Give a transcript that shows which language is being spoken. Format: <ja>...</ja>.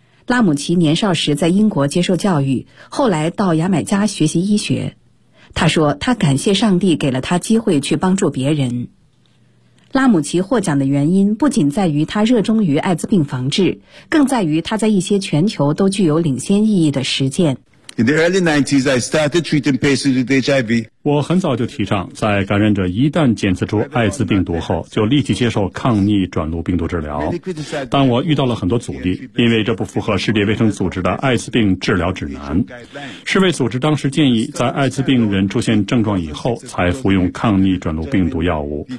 <zh>拉姆奇年少时在英国接受教育，后来到牙买加学习医学。他说他感谢上帝给了他机会去帮助别人。拉姆奇获奖的原因不仅在于他热衷于艾滋病防治，更在于他在一些全球都具有领先意义的实践。</zh> <en>In the early 90s, I started treating patients with HIV.</en> <zh>我很早就提倡，在感染者一旦检测出艾滋病毒后，就立即接受抗逆转录病毒治疗。但我遇到了很多阻力，因为这不符合世界卫生组织的艾滋病治疗指南。世卫组织当时建议，在艾滋病人出现症状以后才服用抗逆转录病毒药物。</zh>